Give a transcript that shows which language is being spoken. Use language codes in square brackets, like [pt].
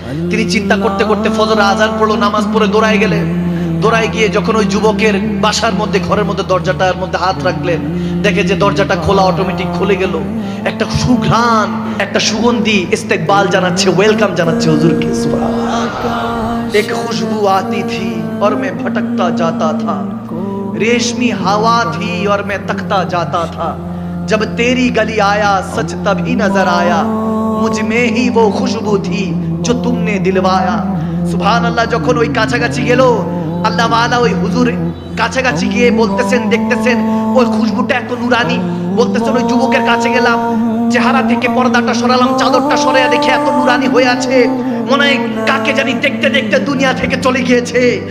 [bn] তিনি চিন্তা করতে করতে ফজর আজান পড়লো, নামাজ পড়ে দৌড়ায় গেলেন। দৌড়ায় গিয়ে যখন ওই যুবকের বাসার মধ্যে, ঘরের মধ্যে দরজাটার মধ্যে হাত রাখলেন, দেখে যে দরজাটা খোলা, অটোমেটিক খুলে গেল। একটা সুঘ্রাণ, একটা সুগন্ধি ইস্তেকবাল জানাচ্ছে, ওয়েলকাম জানাচ্ছে হুজুরকে। [hi] एक खुशबू आती थी और मैं भटकता जाता था, रेशमी हवा थी और मैं तकता जाता था, जब तेरी गली आया सच तभी नजर आया, मुझ में ही वो खुशबू थी जो तुमने दिलवाया। [ar] सुभान अल्लाह। [bn] যখন ওই কাছাকাছি গেল, আল্লাহ ওয়ালা ওই হুজুর কাছাকাছি গিয়ে বলতেছেন, দেখতেছেন ওই খুশবুটা এত নুরানি। বলতেছেন ওই যুবকের কাছে গেলাম, চেহারা থেকে পর্দাটা সরালাম, চাদরটা সরাইয়া দেখে এত নুরানি হয়ে আছে, মনে হয় কাকে জানি দেখতে দেখতে দুনিয়া থেকে চলে গিয়েছে।